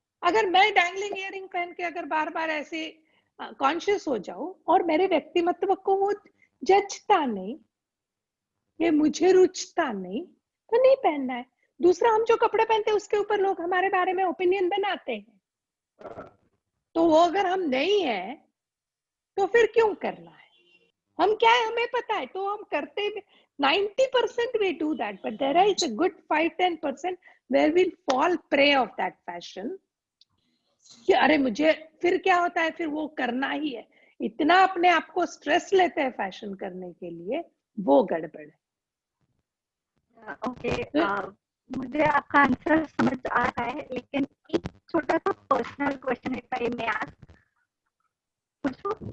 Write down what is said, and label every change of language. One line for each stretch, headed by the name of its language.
Hindi: अगर मैं dangling earring पहन के अगर बार बार ऐसे कॉन्शियस हो जाऊं और मेरे व्यक्तिमत्व को वो जचता नहीं, ये मुझे रुचता नहीं, तो नहीं पहनना है। दूसरा, हम जो कपड़े पहनते हैं उसके ऊपर लोग हमारे बारे में ओपिनियन बनाते हैं, तो वो अगर हम नहीं है तो फिर क्यों करना है? हम क्या है हमें पता है तो हम करते।
English: 90% we do that, but there is a good 5-10% where we'll fall prey of that fashion
Hindi: कि अरे मुझे, फिर क्या होता है, फिर वो करना ही
English: है।
Hindi: इतना अपने आप को स्ट्रेस लेते हैं फैशन करने के लिए, वो गड़बड़ है। ओके, मुझे आपका आंसर समझ आ रहा है, लेकिन एक छोटा सा personal question
English: if I may ask,
Hindi: पूछूं?